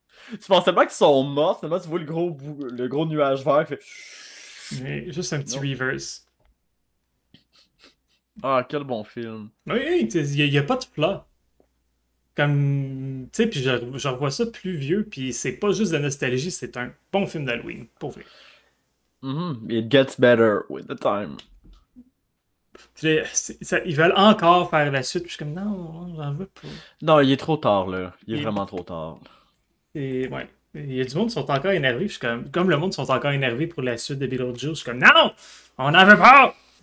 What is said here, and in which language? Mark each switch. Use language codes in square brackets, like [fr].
[fr] Tu pensais pas qu'ils sont morts, seulement tu vois le gros nuage vert fait... Mais juste un petit reverse. Ah, quel bon film. Oui, il n'y a pas de plat. Comme, tu sais, puis je revois ça plus vieux, puis c'est pas juste de la nostalgie, c'est un bon film d'Halloween, pour vrai. [en] It gets better with the time. [fr] Ils veulent encore faire la suite, puis je suis comme, non, j'en veux pas. Non, il est trop tard, là. Il est vraiment trop tard. Et ouais. Il y a du monde qui sont encore énervés. Je suis comme le monde sont encore énervés pour la suite de Beetlejuice. Je suis comme, non! On n'en veut pas!